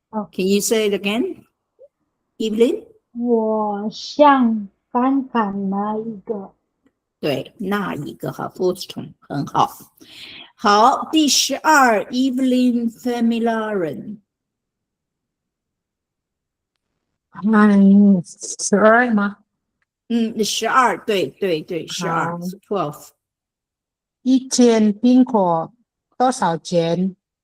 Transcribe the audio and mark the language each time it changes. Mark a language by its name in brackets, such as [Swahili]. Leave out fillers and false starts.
[English] Can you say it again, Evelyn? [Chinese] 我想看看那一个。对，那一个哈 fourth tone 很好。好，第12 Evelyn Familaran。那12吗？12，对对对，12 12。一斤苹果多少钱？